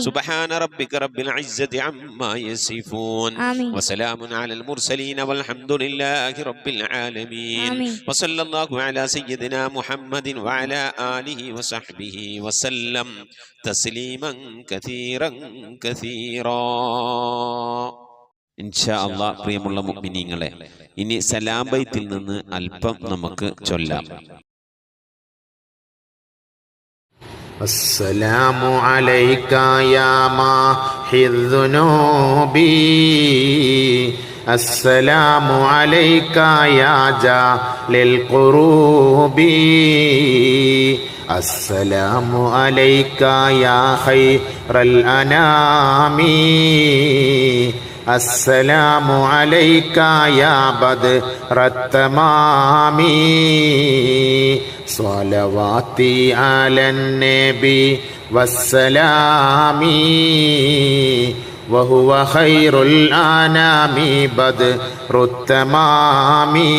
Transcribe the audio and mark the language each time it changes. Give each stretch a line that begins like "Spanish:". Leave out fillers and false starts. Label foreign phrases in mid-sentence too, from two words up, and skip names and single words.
Arabic: سبحان ربك رب العزة عما يصفون آمين. وسلام على المرسلين والحمد لله رب العالمين آمين. وصلى الله على سيدنا محمد وعلى آله وصحبه وسلم تسليما كثيرا كثيرا. إن شاء الله
Malayalam: പ്രിയമുള്ള മുഅ്മിനീങ്ങളെ, ഇനി സലാം ബൈത്തിൽ നിന്ന് അല്പം നമുക്ക് ചൊല്ലാം.
Arabic: السلام عليك يا ماحي الذنوب السلام عليك يا جالي الكروب السلام عليك يا خير الأنام السلام عليك يا بدر التمام صلواتي على النبي والسلام وهو خير الأنام بدر التمام